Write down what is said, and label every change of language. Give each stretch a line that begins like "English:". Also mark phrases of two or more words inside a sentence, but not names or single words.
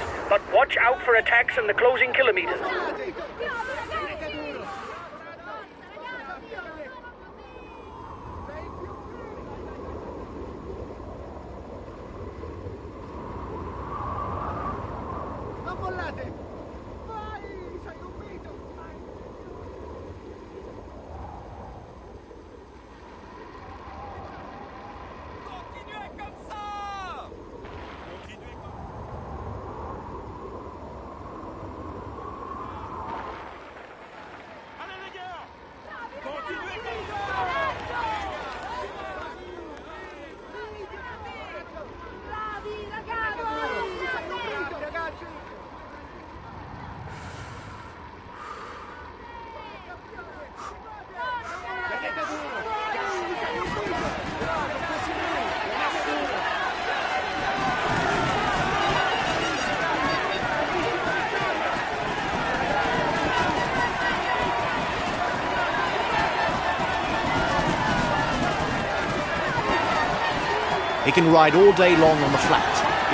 English: But watch out for attacks in the closing kilometers.
Italian: Non mollate! Vai! Sei un mito!
French: Continuez comme ça! Continuez comme Allez les gars! Continuez comme ça!
Italian: Bravi ragazzi! Ragazzi! Vedete duro! Sei un mito! Bravo, continuate!
English: He can ride all day long on the flat.